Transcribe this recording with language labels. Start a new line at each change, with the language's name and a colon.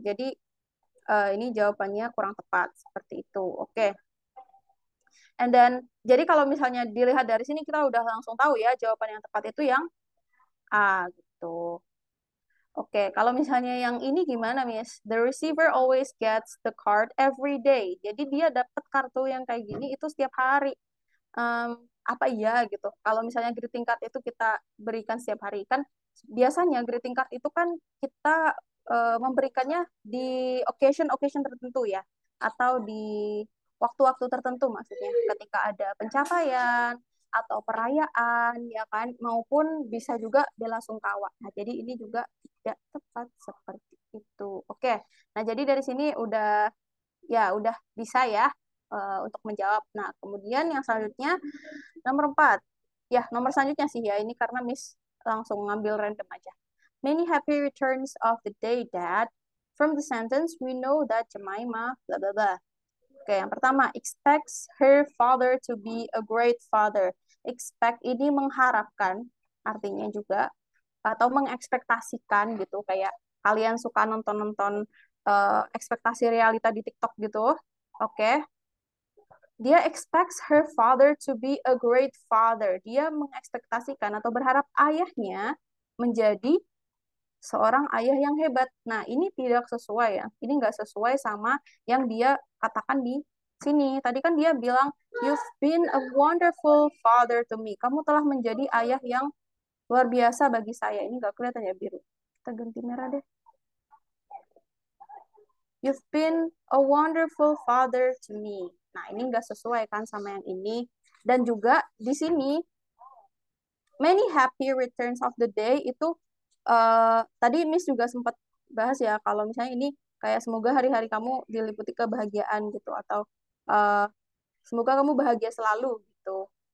Indonesian: Jadi ini jawabannya kurang tepat seperti itu. Oke.
English: And then,
Indonesian: jadi kalau misalnya dilihat dari sini kita udah langsung tahu ya jawaban yang tepat itu yang A gitu. Oke, kalau misalnya yang ini gimana, Miss?
English: The receiver always gets the card every day.
Indonesian: Jadi dia dapat kartu yang kayak gini itu setiap hari. Apa iya gitu? Kalau misalnya greeting card itu kita berikan setiap hari kan biasanya greeting card itu kan kita memberikannya di occasion-occasion tertentu ya, atau di waktu-waktu tertentu maksudnya ketika ada pencapaian atau perayaan ya kan maupun bisa juga bela sungkawa. Nah, jadi ini juga tidak tepat seperti itu. Oke. Nah, jadi dari sini udah bisa ya untuk menjawab. Nah, kemudian yang selanjutnya nomor 4. Ya, nomor selanjutnya sih ya ini karena Miss langsung ngambil random aja.
English: Many happy returns of the day, Dad. From the sentence, we know that Jemima, blah, blah, blah.
Indonesian: Oke, yang pertama,
English: expects her father to be a great father.
Indonesian: Expect ini mengharapkan, artinya juga, atau mengekspektasikan gitu, kayak kalian suka nonton-nonton ekspektasi realita di TikTok gitu. Oke, dia
English: expects her father to be a great father.
Indonesian: Dia mengekspektasikan atau berharap ayahnya menjadi seorang ayah yang hebat. Nah, ini tidak sesuai ya. Ini nggak sesuai sama yang dia katakan di sini. Tadi kan dia bilang,
English: you've been a wonderful father to me.
Indonesian: Kamu telah menjadi ayah yang luar biasa bagi saya. Ini nggak kelihatan ya biru. Kita ganti merah deh.
English: You've been a wonderful father to me.
Indonesian: Nah, ini nggak sesuai kan sama yang ini. Dan juga di sini,
English: many happy returns of the day
Indonesian: itu tadi Miss juga sempat bahas ya kalau misalnya ini kayak semoga hari-hari kamu diliputi kebahagiaan gitu atau uh, semoga kamu bahagia selalu gitu.